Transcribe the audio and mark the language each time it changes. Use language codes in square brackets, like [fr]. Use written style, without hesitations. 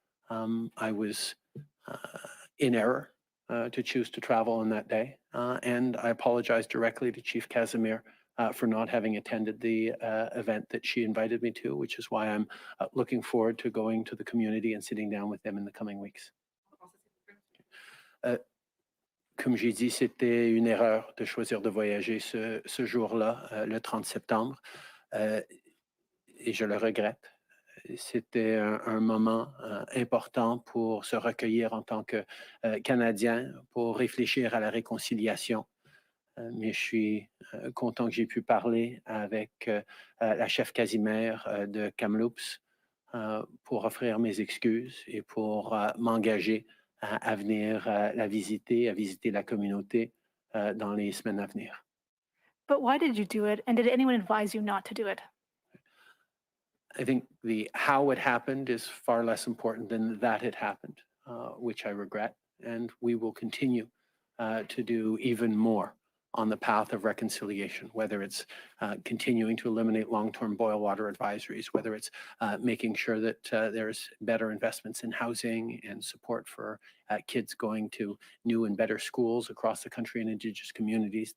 [en] I was in error to choose to travel on that day, and I apologize directly to Chief Casimir for not having attended the event that she invited me to, which is why I'm looking forward to going to the community and sitting down with them in the coming weeks. [fr] Comme j'ai dit, c'était une erreur de choisir de voyager ce jour-là, le 30 septembre, et je le regrette. C'était un moment important pour se recueillir en tant que Canadien, pour réfléchir à la réconciliation. Mais je suis content que j'ai pu parler avec la chef Casimir de Kamloops pour offrir mes excuses et pour m'engager à venir la visiter, à visiter la communauté dans les semaines à venir. [en] But why did you do it? And did anyone advise you not to do it? I think the how it happened is far less important than that it happened, which I regret. And we will continue to do even more on the path of reconciliation, whether it's continuing to eliminate long-term boil water advisories, whether it's making sure that there's better investments in housing and support for kids going to new and better schools across the country and Indigenous communities.